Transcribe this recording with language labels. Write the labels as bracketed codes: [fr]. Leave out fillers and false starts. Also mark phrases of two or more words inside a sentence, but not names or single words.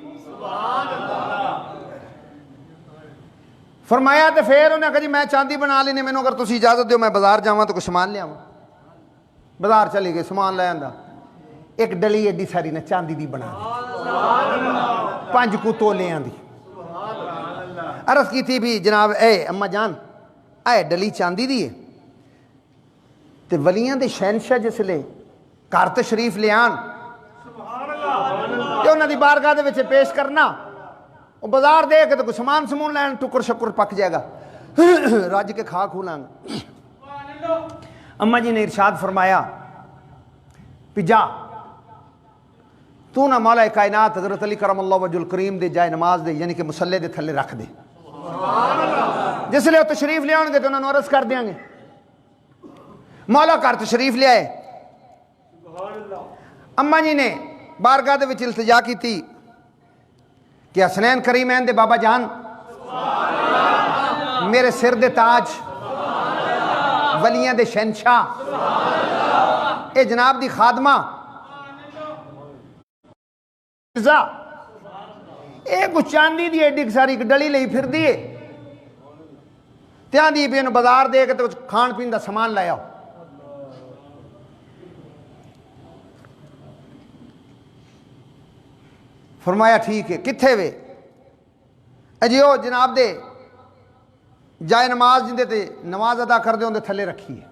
[pa] فرمایا تو پھر انہیں کہا جی میں چاندی بنا لینے، مینوں اگر تسی اجازت دیو میں بازار جاواں تو کچھ سامان لے آواں۔ بازار چلی گئے، سامان لے آندا، ایک ڈلی ایڈی ساری نے چاندی دی بنا دی، 5 کو تولے آندی۔ عرض کی تھی بھی جناب اے اماں جان اے ڈلی چاندی دی ہے، تے ولیاں دے شہنشاہ جس لے گھر تشریف لے آن تے انہاں دی بارگاہ دے وچ پیش کرنا، وہ بازار دے کے تو کوئی سامان سمون لین، ٹکر شکر پک جائے گا، رج کے کھا کھو لیں گے۔ اماں جی نے ارشاد فرمایا پی جا تو نہ مولا کائنات حضرت علی کرم اللہ وجہ الکریم دے جائے نماز دے، یعنی کہ مسلے دے تھلے رکھ دے، جس لئے وہ تشریف لے آن گے تو انہوں نے عرض کر دیں گے۔ مولا کر تشریف لے آئے، اماں جی نے بارگاہ دے وچ التجا کی تھی کہ حسنین کریمین دے بابا جان میرے سر دے تاج، ولیاں دے شہنشاہ، اے جناب دی خادمہ فضا، اے کچھ چاندی دی ایڈی ساری ڈلی لئی پھر دیے تیاں دی بھی انہوں بازار دے کے تو کھان پین دا سامان لے آؤ۔ فرمایا ٹھیک ہے، کتھے وے؟ اجیو جناب دے جائے نماز جندے تے نماز ادا کر دے ہوں دے تھلے رکھی ہے۔